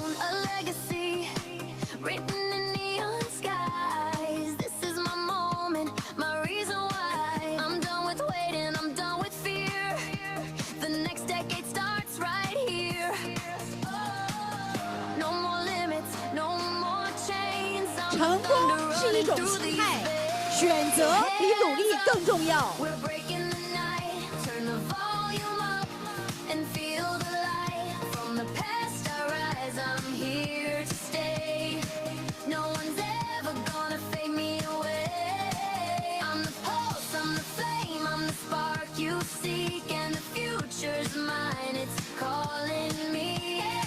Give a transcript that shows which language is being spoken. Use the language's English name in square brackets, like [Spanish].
[English] A legacy written in neon skies. This is my moment, my reason why. I'm done with waiting, I'm done with fear. The next decade starts right here. Oh, no more limits, no more chains. [Chinese] 成功是一种心态，选择比努力更重要。 [English] We're breaking the night, turn the volume up and feel the light. From the past I rise, I'm here to stay. No one's ever gonna fade me away. I'm the pulse, I'm the flame, I'm the spark you seek, and the future's mine, it's calling me.